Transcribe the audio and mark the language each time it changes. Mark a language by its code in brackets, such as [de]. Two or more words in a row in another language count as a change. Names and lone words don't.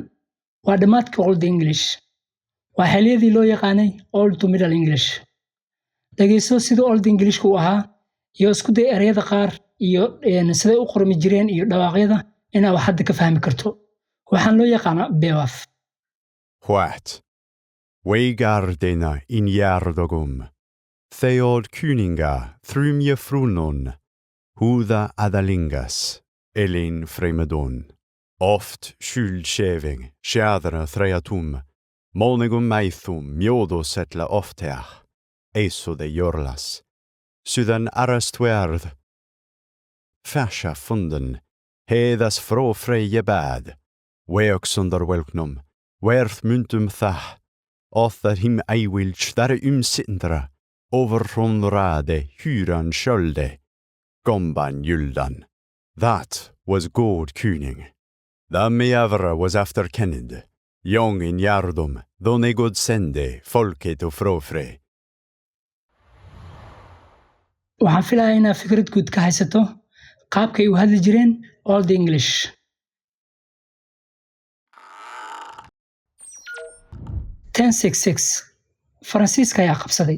[so] Waa dhamaadkii [en] Old English. [so] waa xilliyadii loo yaqaanay [en] Old to Middle English. [so] dhageyso sida Old English ku ahaa iyo isku day ereyada qaar iyo siday u qormi jireen iyo dhawaaqyada inaa wax hadda ka fahmi karto. waxaan loo yaqaanaa Beowulf. What? Weigardena in Jardogum. Theod Kuninga, Thrumje Frunon. Huda Adalingas, Elin Fremedon. Oft skyldskjeving, Sjædra Threatum. Monegum Meithum, Mjodo Setla Ofteach. Eiso de Jorlas. Sydan Arastwerð. Fasha Funden. Hedas frå Freje Bad. Weoxunder Welknum. Werth Muntum Thach. Othar him Eiwilch där umsindra. Overfrån rade hyran skölde. Gomban Juldan. That was God Kuning. The Meavra was after Kenned. Young in Jardum, though ne God sende, folket och frofre. waxaan filayaa inaad fikrad guud ka haysato qaabkay u hadli jireen [en] Old English. [so] 1066 Faransiiska ayaa qabsaday.